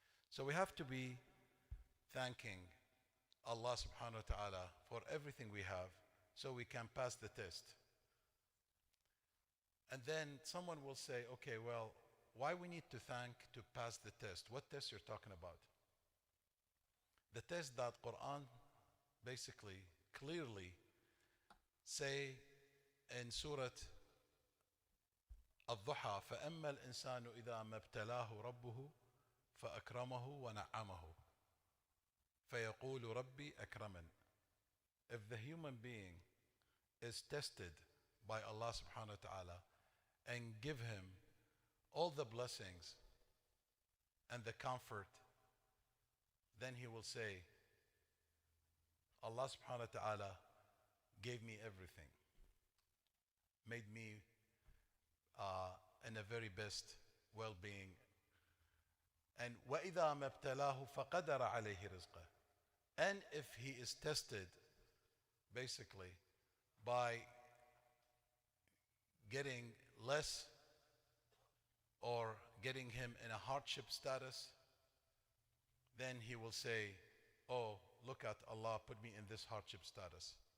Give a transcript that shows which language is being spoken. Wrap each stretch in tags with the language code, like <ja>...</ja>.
<en>So we have to be thanking Allah subhanahu wa ta'ala for everything we have so we can pass the test. And then someone will say, okay, well, why we need to thank to pass the test? What test you're talking about? The test that Quran basically clearly say in Surah</en> <ar>الضحى فأما الإنسان إذا ما ابتلاه ربه فأكرمه ونعمه فيقول ربي أكرمن.</ar> <en>If the human being is tested by Allah subhanahu wa ta'ala and give him all the blessings and the comfort, then he will say, Allah subhanahu wa ta'ala gave me everything, made me in a very best well-being.</en> <ar>And وَإِذَا مَبْتَلَاهُ فَقَدَرَ عَلَيْهِ رِزْقَهُ.</ar> <en>And if he is tested basically by getting less or getting him in a hardship status, then he will say, oh, look at Allah put me in this hardship status.</en>